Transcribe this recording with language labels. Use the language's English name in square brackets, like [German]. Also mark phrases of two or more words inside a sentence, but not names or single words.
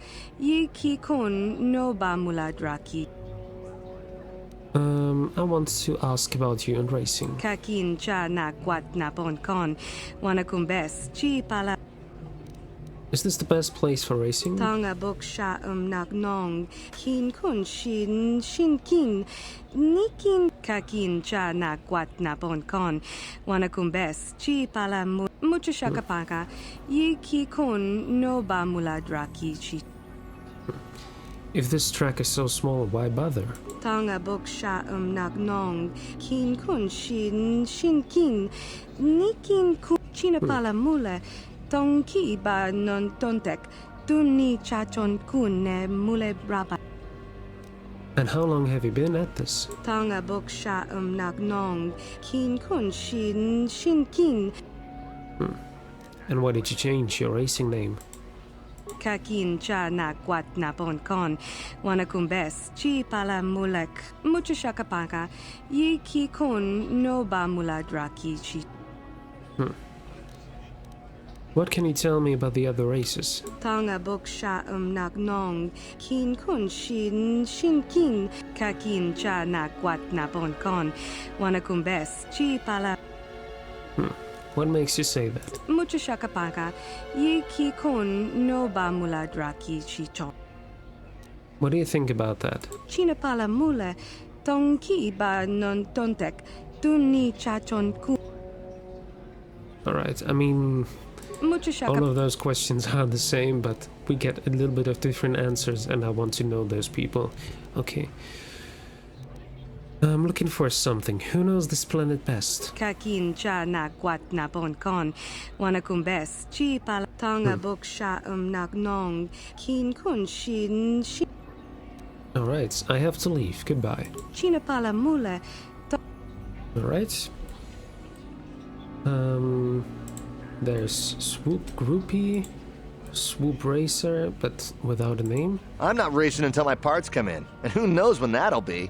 [English] Yi ki kun no ba mula draki. I want to ask about you and racing. Kakin cha na kwat na bon kon. Wana kumbes. Chi pala. Is this the best place for racing? Tanga bok sha nak nong. Kin kun shin kin. Nikin kakin cha na kwat na bon kon. Wana kumbes. Chi pala mucho shakapaka. Yi ki kun no ba mula draki chi. If this track is so small, why bother? Tanga bok sha nak nong. Kin kun shin kin. Nikin kun chinapala mule. Tongki ba non tontek. Tuni chachon kun ne mule braba. And how long have you been at this? Tanga bok sha nak nong. Kin kun shin kin. And why did you change your racing name? Kakin cha na kwat na bon kon. Wana kumbes. Chi pala mulek. Mucho shakapaka. Yi ki kun no ba mula draki chi. What can you tell me about the other races? Tanga bok sha nak nong. Kin kun shin kin. Kakin cha na kwat na bon kon. Wana kumbes. Chi pala. What makes you say that? Mucho shakapaka. Yi ki kun no ba mula draki chi chon. What do you think about that? Chinapala mule. Tongki ba non tontek. Tuni chachon kun. Alright, I mean, Mucho all of those questions are the same, but we get a little bit of different answers, and I want to know those people. Okay. I'm looking for something. Who knows this planet best? Kakin cha na kwat na bon kon. Wana kumbes. Chi pala tanga bok sha nak nong. Kin kun shin. Alright, I have to leave. Goodbye. Chinapala mule. Alright. There's Swoop Groupie, Swoop Racer, but without a name. I'm not racing until my parts come in, and who knows when that'll be.